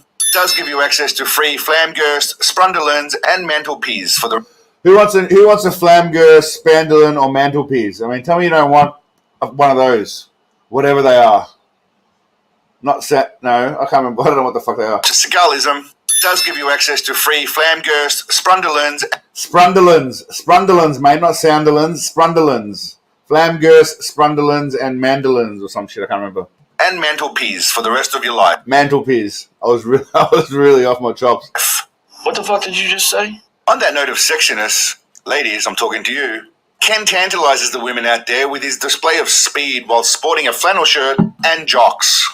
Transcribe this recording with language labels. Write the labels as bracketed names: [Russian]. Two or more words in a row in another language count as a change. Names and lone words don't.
[English] It does give you access to free Flamgurst, Sprunderlands, and Mantelpiece for the... Who wants a Flamgurst, Spandalin, or Mantelpiece? I mean, tell me you don't want one of those, whatever they are. Not set. No, I can't remember. I don't know what the fuck they are. To Segalism, it does give you access to free Flamgurst, Sprunderlands... Sprunderlands, mate, not Sounderlands. Sprunderlands. Flamgurst, Sprunderlands, and Mandolins or some shit. I can't remember. And Mantelpiece for the rest of your life. Mantelpiece. I was really off my chops. What the fuck did you just say? On that note of sexiness, ladies, I'm talking to you. Ken tantalizes the women out there with his display of speed while sporting a flannel shirt and jocks.